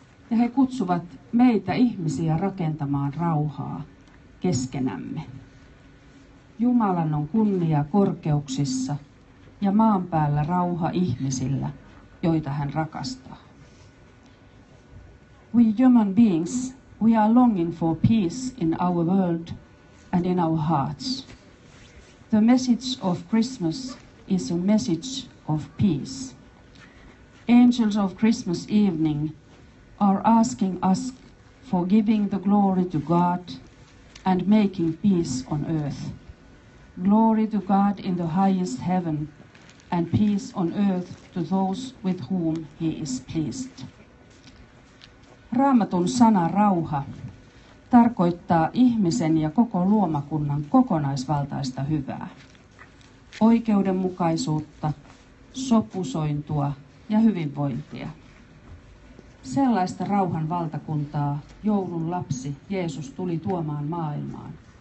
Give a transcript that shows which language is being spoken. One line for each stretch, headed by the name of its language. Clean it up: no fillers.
Finnish: Ja he kutsuvat meitä ihmisiä rakentamaan rauhaa keskenämme. Jumalan on kunnia korkeuksissa ja maan päällä rauha ihmisillä, joita hän rakastaa.
English: We human beings, we are longing for peace in our world and in our hearts. The message of Christmas is a message of peace. Angels of Christmas evening are asking us for giving the glory to God and making peace on earth. Glory to God in the highest heaven and peace on earth to those with whom he is pleased.
Finnish: Raamatun sana rauha tarkoittaa ihmisen ja koko luomakunnan kokonaisvaltaista hyvää, oikeudenmukaisuutta, sopusointua ja hyvinvointia. Sellaista rauhan valtakuntaa joulun lapsi Jeesus tuli tuomaan maailmaan.